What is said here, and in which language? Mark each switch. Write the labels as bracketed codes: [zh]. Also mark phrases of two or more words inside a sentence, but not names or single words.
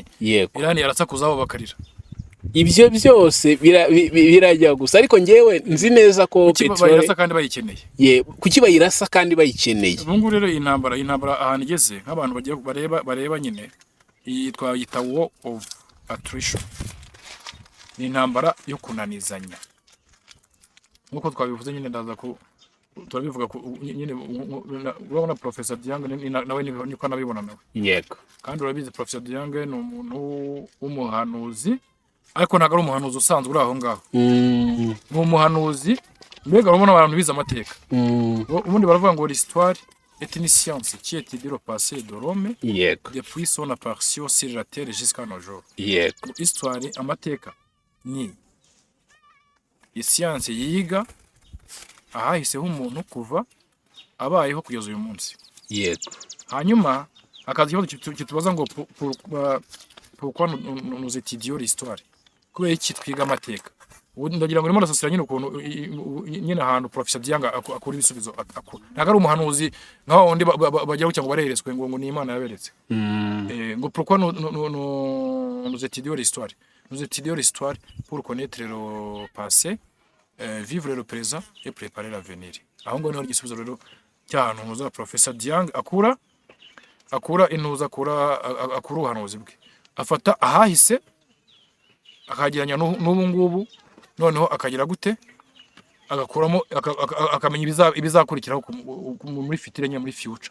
[rw] Yego. Iran yarasa kuzabo bakarira. Ibyo byose birajya gusa, ariko ngewe nzi neza ko petrole bayirasa kandi bayikeneye. Kuki bayirasa kandi bayikeneye? Ubungu rero intambara ahantu igeze, nk'abantu bagiye bareba nyine twayita [en] war of attrition. [rw] Ni intambara yo kunanizanya, nkuko twabivuze nyine. Ndaza ko turabivuga nyine, urabona Professor Dieng nawe niko nabibona nawe. Yego. Kandi urabizi Professor Dieng ni umuntu w'umuhanuzi, ariko ntabwo ari umuhanuzi usanzwe uri aho ngaho. Ni umuhanuzi mbega urabona abantu bize amateka. Ubundi baravuga ngo [fr] l'histoire est une science qui étudie le passé de l'homme depuis son apparition sur la terre jusqu'à nos jours. [rw] Yego. Histoire, amateka ni isiyanse yiga ahahiseho umuntu kuva abayeho kugeza uyu munsi. Yego. Hanyuma akazi ikibazo kitubaza ngo [fr] pourquoi nous étudions l'histoire? [rw] Kubera iki twiga amateka? ubu ndagira ngo urimo urasasira nyine ukuntu nyine ahantu Professor Dianga akura ibisubizo ntabwo ari umuhanuzi nka wundi bajya gucya ngo bareretswe ngo ni Imana yaberetse ngo [fr] pourquoi nous étudions l'histoire pour connaître le passé vivre le présent et préparer l'avenir. [rw] Aho ngo niho igisubizo rero cy'ahantu muza Professor Dianga akura intuza akura ubuhanuzi bwe, afata ahahise akageranya n'ubu ngubu, noneho akagira gute agakuramo akamenya ibizakurikiraho muri fitire nya muri future,